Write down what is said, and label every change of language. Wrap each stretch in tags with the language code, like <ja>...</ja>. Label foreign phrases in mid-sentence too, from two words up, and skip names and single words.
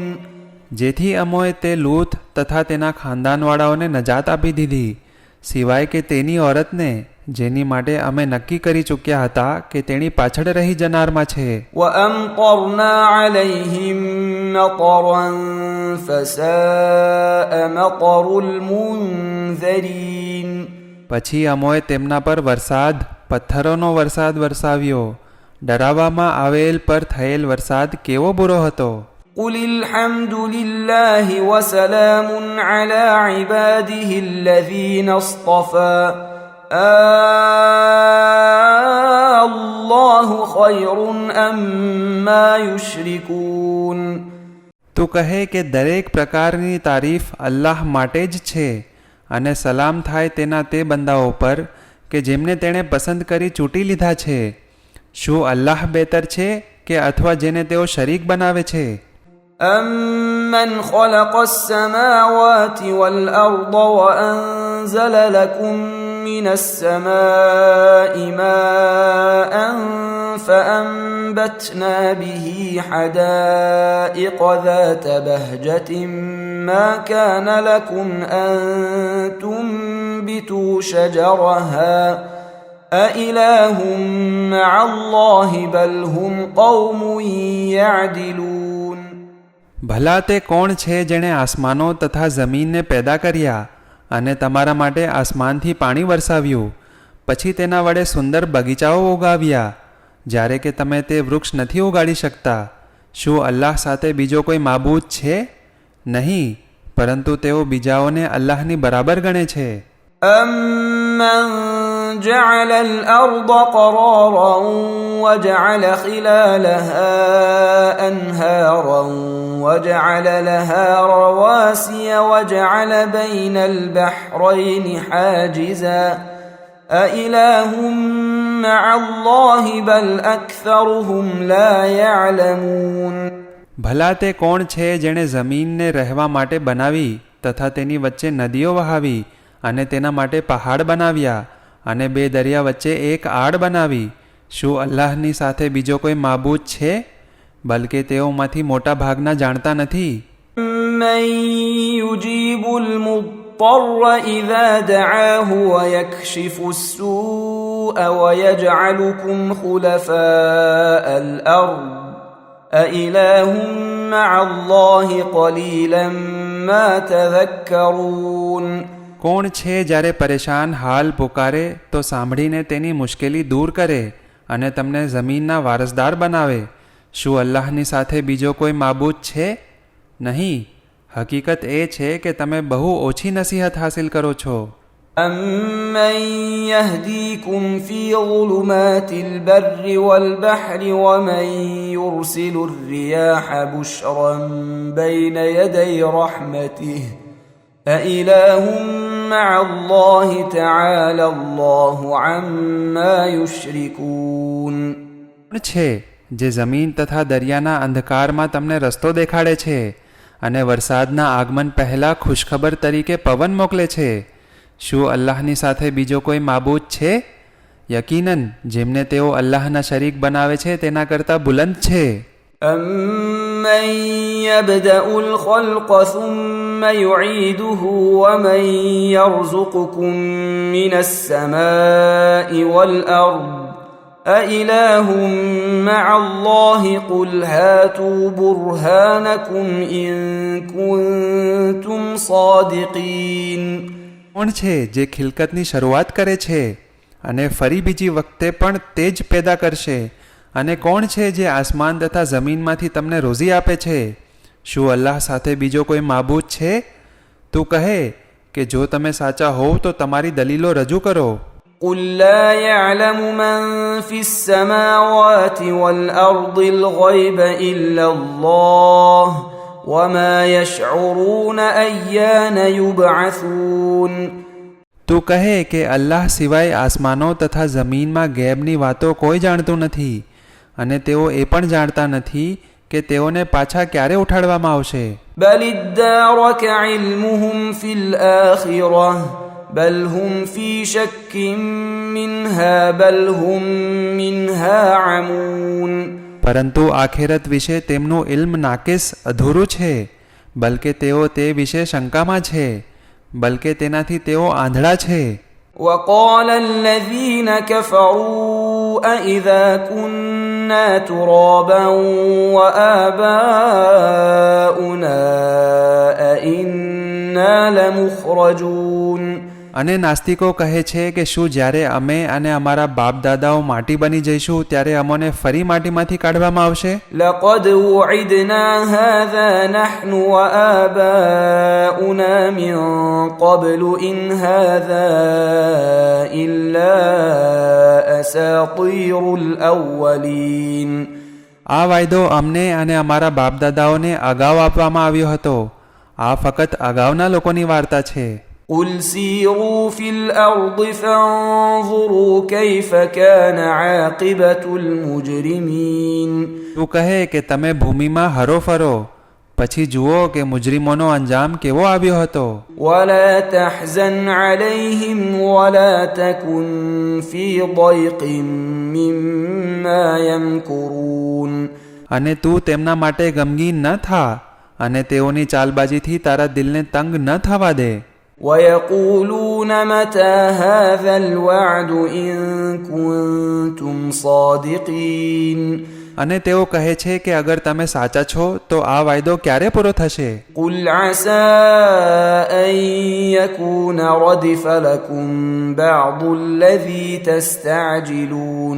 <gu>જેથી અમોએ તે લૂત તથા તેના ખાનદાનવાળાઓને નજાત આપી દીધી, સિવાય કે તેની ઓરતને જેની માટે અમે નક્કી કરી ચૂક્યા હતા કે તેની પાછળ રહી જનારમાં છે.</gu> <ar>وأمطرنا عليهم مطرا فساء مطر المنذرين.</ar> <gu>પછી અમોએ તેમના પર વરસાદ, પથ્થરોનો વરસાદ વરસાવ્યો. ડરાવવામાં આવેલ પર થયેલ વરસાદ કેવો બુરો હતો.</gu> <ar>قل الحمد لله وسلام على عباده الذين اصطفى الله خير أما يشركون.</ar> <gu>તું કહે કે દરેક પ્રકારની તારીફ અલ્લાહ માટે જ છે અને સલામ થાય તેના તે બંદાઓ પર કે જેમને તેણે પસંદ કરી ચૂંટી લીધા છે. શું અલ્લાહ બહેતર છે કે અથવા જેને તેઓ શરીક બનાવે છે?</gu> <ar>أَمَّنْ خَلَقَ السَّمَاوَاتِ وَالْأَرْضَ وَأَنزَلَ لَكُم مِّنَ السَّمَاءِ مَاءً فَأَنبَتْنَا بِهِ حَدَائِقَ ذَاتَ بَهْجَةٍ مَّا كَانَ لَكُمْ أَن تُنبِتُوا شَجَرَهَا أَإِلَٰهٌ مَّعَ اللَّهِ بَلْ هُمْ قَوْمٌ يَعْدِلُونَ.</ar> <gu>ભલા તે કોણ છે જેણે આસમાનો તથા જમીનને પેદા કર્યા અને તમારા માટે આસમાનથી પાણી વરસાવ્યું, પછી તેના વડે સુંદર બગીચાઓ ઉગાવ્યા, જ્યારે કે તમે તે વૃક્ષ નથી ઉગાડી શકતા. શું અલ્લાહ સાથે બીજો કોઈ માબૂદ છે? નહીં, પરંતુ તેઓ બીજાઓને અલ્લાહની બરાબર ગણે છે.</gu> <ar>أَمَّنْ جَعَلَ الْأَرْضَ قَرَارًا وَجَعَلَ خِلَالَهَا أَنْهَارًا وَجَعَلَ لَهَا رَوَاسِيَ وَجَعَلَ بَيْنَ الْبَحْرَيْنِ حَاجِزًا أَإِلَٰهٌ مَّعَ اللَّهِ بَلْ أَكْثَرُهُمْ لَا يَعْلَمُونَ.</ar> <gu>ભલા તે કોણ છે જેણે જમીનને રહેવા માટે બનાવી તથા તેની વચ્ચે નદીઓ વહાવી અને તેના માટે પહાડ બનાવ્યા અને બે દરિયા વચ્ચે એક આડ બનાવી? શું અલ્લાહની સાથે બીજો કોઈ માબૂદ છે? બલકે તેઓમાંથી મોટા ભાગના જાણતા નથી.</gu> <ar>مَّن يُجِيبُ الْمُضْطَرَّ إِذَا دَعَاهُ وَيَكْشِفُ السُّوءَ وَيَجْعَلُكُمْ خُلَفَاءَ الْأَرْضِ أَإِلَٰهٌ مَّعَ اللَّهِ قَلِيلًا مَّا تَذَكَّرُونَ.</ar> <gu>કોણ છે જ્યારે પરેશાન હાલ પુકારે તો સાંભળીને તેની મુશ્કેલી દૂર કરે અને તમને જમીનના વારસદાર બનાવે? શું અલ્લાહની સાથે બીજો કોઈ માબૂદ છે? નહીં, હકીકત એ છે કે તમે બહુ ઓછી નસીહત હાસિલ કરો છો.</gu> <ar>أَمَّن يَهْدِيكُمْ فِي ظُلُمَاتِ الْبَرِّ وَالْبَحْرِ وَمَن يُرْسِلُ الرِّيَاحَ بُشْرًا بَيْنَ يَدَيْ رَحْمَتِهِ أَإِلَٰهٌ مَّعَ اللَّهِ تَعَالَى اللَّهُ عَمَّا يُشْرِكُونَ.</ar> <gu>છે જે જમીન તથા દરિયાના અંધકારમાં તમને રસ્તો દેખાડે છે અને વરસાદના આગમન પહેલાં ખુશખબર તરીકે પવન મોકલે છે. શું અલ્લાહની સાથે બીજો કોઈ માબૂદ છે? યકીનન જેમને તેઓ અલ્લાહના શરીક બનાવે છે તેના કરતાં બુલંદ છે.</gu> <ar>أَمَّن يَبْدَأُ الْخَلْقَ ثُمَّ يُعِيدُهُ وَمَن يَرْزُقُكُم مِّنَ السَّمَاءِ وَالْأَرْضِ أَإِلَٰهٌ مَّعَ اللَّهِ قُلْ هَاتُوا بُرْهَانَكُمْ إِن كُنتُمْ صَادِقِينَ.</ar> <gu>કોણ છે જે ખિલકતની શરૂઆત કરે છે અને ફરી બીજી વખતે પણ તે જ પેદા કરશે? અને કોણ છે જે આસમાન તથા જમીનમાંથી તમને રોઝી આપે છે? શું અલ્લાહ સાથે બીજો કોઈ માબૂદ છે? તું કહે કે જો તમે સાચા હોવ તો તમારી દલીલો રજૂ કરો.</gu> <ar>قُل لَّا يَعْلَمُ مَن فِي السَّمَاوَاتِ وَالْأَرْضِ الْغَيْبَ إِلَّا اللَّهُ وَمَا يَشْعُرُونَ أَيَّانَ يُبْعَثُونَ.</ar> <gu>તું કહે કે અલ્લાહ સિવાય આસમાનો તથા જમીનમાં ગેબની વાતો કોઈ જાણતું નથી અને તેઓ એ પણ જાણતા નથી કે તેઓને પાછા ક્યારે ઉઠાડવામાં આવશે.</gu> <ar>بَلِ ادَّارَكَ عِلْمُهُمْ فِي الْآخِرَةِ بَلْ هُمْ فِي شَكٍّ مِّنْهَا بَلْ هُمْ مِنْهَا عَمُونَ.</ar> <gu>પરંતુ આખેરત વિશે તેમનું ઇલ્મ નાકિસ અધૂરું છે, બલકે તેઓ તે વિશે શંકામાં છે, બલકે તેનાથી તેઓ આંધળા છે.</gu> <ar>وَقَالَ الَّذِينَ كَفَرُوا أَإِذَا كُنَّا تُرَابًا وَآبَاؤُنَا أَإِنَّا لَمُخْرَجُونَ.</ar> <gu>અને નાસ્તિકો કહે છે કે શું જ્યારે અમે અને અમારા બાપ દાદાઓ માટી બની જઈશું ત્યારે અમોને ફરી માટીમાંથી કાઢવામાં આવશે?</gu> <ar>لقد وعدنا هذا نحن وآباؤنا من قبل إن هذا إلا أساطير الأولين.</ar> <gu>આ વાયદો અમને અને અમારા બાપ દાદાઓને અગાઉ આપવામાં આવ્યો હતો. આ ફક્ત અગાઉના લોકોની વાર્તા છે.</gu> <ar>قل سيروا في الأرض فانظروا كيف كان عاقبة المجرمين.</ar> <gu>તું કહે કે તમે ભૂમિમાં હરો ફરો, પછી જુઓ કે મુજરીમોનો અંજામ કેવો આવ્યો હતો.</gu> <ar>ولا تحزن عليهم ولا تكن في ضيق مما يمكرون.</ar> <gu>અને તું તેમના માટે ગમગીન ન થા અને તેઓની ચાલબાજીથી તારા દિલને તંગ ન થવા દે.</gu> <ar>ويقولون متى هذا الوعد إن كنتم صادقين.</ar> <gu>અને તેઓ કહે છે કે અગર તમે સાચા છો તો આ વાયદો ક્યારે પૂરો થશે?</gu> <ar>قل عسى أن يكون ردف لكم بعض الذي تستعجلون.</ar>